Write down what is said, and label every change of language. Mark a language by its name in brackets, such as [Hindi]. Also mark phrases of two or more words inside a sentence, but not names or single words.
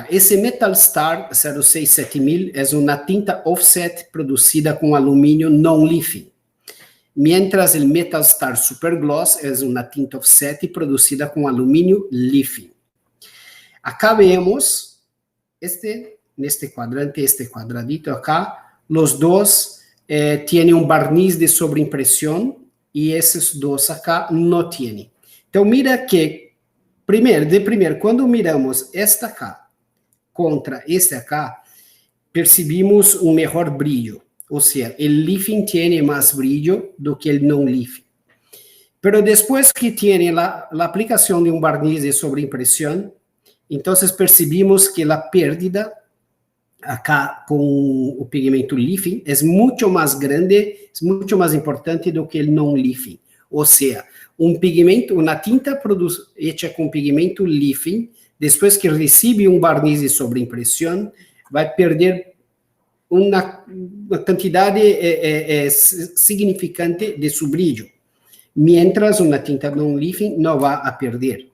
[Spanish] Ese Metal Star 067.000 es una tinta offset producida con aluminio non-leafing, mientras el Metal Star Super Gloss es una tinta offset producida con aluminio leafing. Acá vemos, en este cuadrante, este cuadradito acá, los dos tienen un barniz de sobreimpresión y esos dos acá no tienen. Entonces mira que [Portuguese] de primeiro, quando miramos esta acá contra este acá, percibimos um melhor brilho. Ou seja, o leafing tem mais brilho do que o non-leafing. Pero depois que tem a aplicação de um barniz de sobreimpressão, então percebimos que a [Spanish] pérdida acá [Portuguese] com o pigmento leafing é muito mais grande, é muito mais importante do que o non-leafing. Ou seja, pigmento, uma tinta hecha com pigmento leafing, depois que recebe um barniz de sobreimpressão, vai perder uma quantidade significante de seu brilho, mientras uma tinta non-leafing não vai a perder.